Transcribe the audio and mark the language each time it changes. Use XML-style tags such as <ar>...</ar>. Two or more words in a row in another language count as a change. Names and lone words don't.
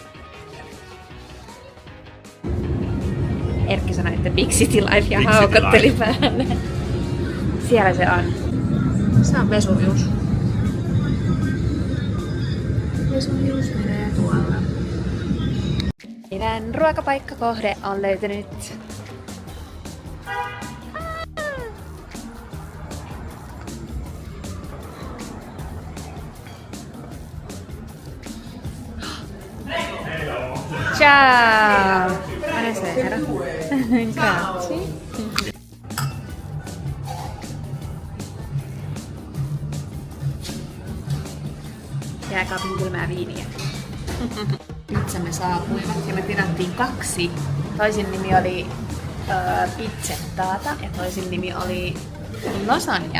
<fi>Erkki sanoi, että</fi> <en>Big City Life</en> <fi>ja haukotteli päälle. Siellä se on. Se on Vesuvius. Vesuvius menee tuolla. Meidän ruokapaikkakohde on löytynyt. Ciao!</fi> <it>Buonasera. Grazie.</it> <fi>Jääkaapin kylmää viiniä. Pizzamme saapuivat ja me tilattiin 2. Toisin nimi oli pizzettata ja toisin nimi oli lasagna.</fi>